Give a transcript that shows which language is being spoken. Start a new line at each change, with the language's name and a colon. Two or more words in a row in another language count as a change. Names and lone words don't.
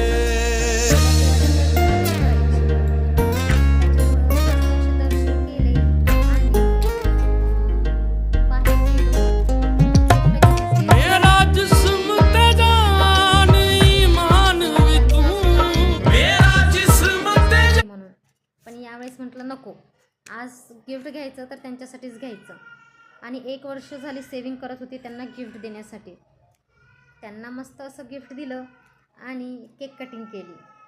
Punjabi: ਮੇਰਾ ਜਿਸਮ ਤੇ ਜਾਨ ਈਮਾਨ ਵੀ ਤੂੰ, ਮੇਰਾ ਜਿਸਮ ਤੇ
Marathi: म्हणून पण यावेळेस म्हटलं नको, आज गिफ्ट घ्यायचं तर त्यांच्यासाठीच घ्यायचं. आणि 1 वर्ष झाली सेविंग करत होती त्यांना गिफ्ट देण्यासाठी. त्यांना मस्त असं गिफ्ट दिलं आणि
English: cake cutting
Marathi: केली.